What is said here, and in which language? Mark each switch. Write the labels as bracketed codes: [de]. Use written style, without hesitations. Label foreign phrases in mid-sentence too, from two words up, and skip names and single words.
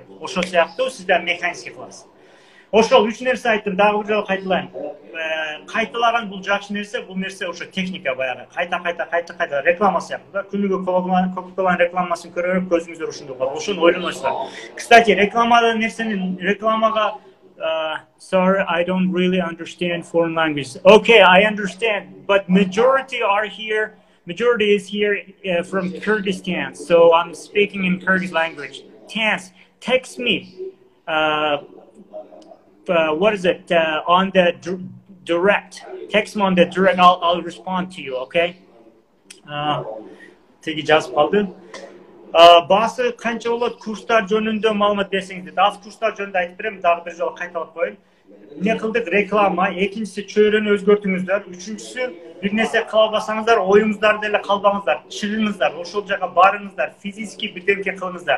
[ky] Ошол сыяктуу сизде механический кыласыз. Ошол 3 нерсе айттым, дагы бир жолу кайталайм. Кайталаган бул жакшы нерсе, бул нерсе ошо техника баягы. Кайта реклама сыяктуу да. Күнүгө Coca-Cola рекламасын көрүп көзүңүздөр ушундай калат. Ошону ойлоносуздар. [en] Кстати, рекламага sorry, I don't really understand foreign language. Okay, I understand, but majority is here from Kyrgyzstan, so I'm speaking in Kyrgyz language. TANS, text me. What is it? On the direct. Text me on the direct. I'll respond to you. [ky] Okay. Теги жазып калды. Басы канча болот курстар жөнүндө маалымат берсеңиз, аз курстар жөнүндө айтып берем, дагы бир жолу кайталап коеюн. Эмне кылдык? Реклама, экинчиси чөйрөнү өзгөртүңүздөр, үчүнчүсү бир нерсе кыла албасаңыздар, оюңуздарда эле калбаңыздар, чыгыңыздар, ошол жака барыңыздар, физический бирдемке кылыңыздар.